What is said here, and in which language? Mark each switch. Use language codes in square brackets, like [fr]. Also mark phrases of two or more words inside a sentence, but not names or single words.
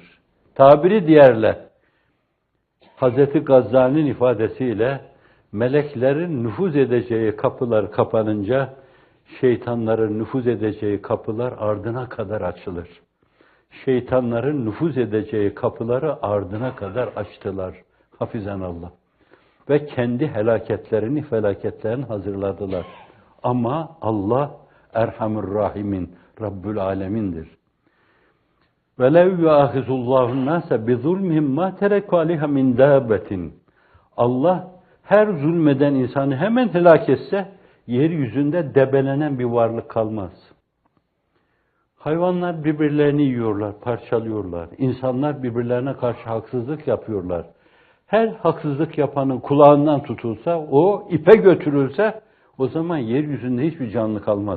[tr] Tabiri diğerle, Hazreti Gazali'nin ifadesiyle meleklerin nüfuz edeceği kapılar kapanınca şeytanların nüfuz edeceği kapılar ardına kadar açılır. Şeytanların nüfuz edeceği kapıları ardına kadar açtılar. Hafizanallah. Ve kendi helaketlerini, felaketlerini hazırladılar. Ama Allah [ar] أرحم الراحمين, رب العالمين'dir. وَلَوْ يُؤَخِذُ اللّٰهُ النَّاسَ بِظُلْمِهِمْ مَا تَرَكُ عَلَيْهَا مِنْ دَابَةٍ [tr] Allah her zulmeden insanı hemen helak etse, yeryüzünde debelenen bir varlık kalmaz. Hayvanlar birbirlerini yiyorlar, parçalıyorlar. İnsanlar birbirlerine karşı haksızlık yapıyorlar. Her haksızlık yapanın kulağından tutulsa, o ipe götürülse, o zaman yeryüzünde hiçbir canlı kalmaz.